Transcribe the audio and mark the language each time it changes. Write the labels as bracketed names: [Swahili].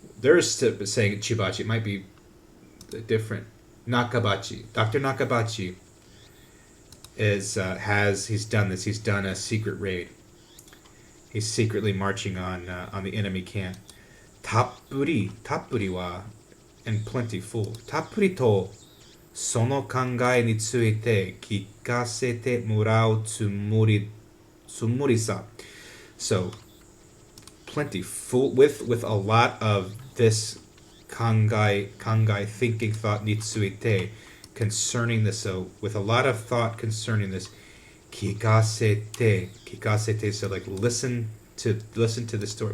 [English] They're saying Chubachi. It might be different. Nakabachi. Dr. Nakabachi he's done this. He's done a secret raid. He's secretly marching on the enemy camp. Tappuri wa and plenty full. [Japanese] Tappuri to その考えについて聞かせてもらうつもりさ. [English] So, plenty full with a lot of this kangai thinking thought ni tsuite concerning this. So, with a lot of thought concerning this, kikasete. So, like listen to the story.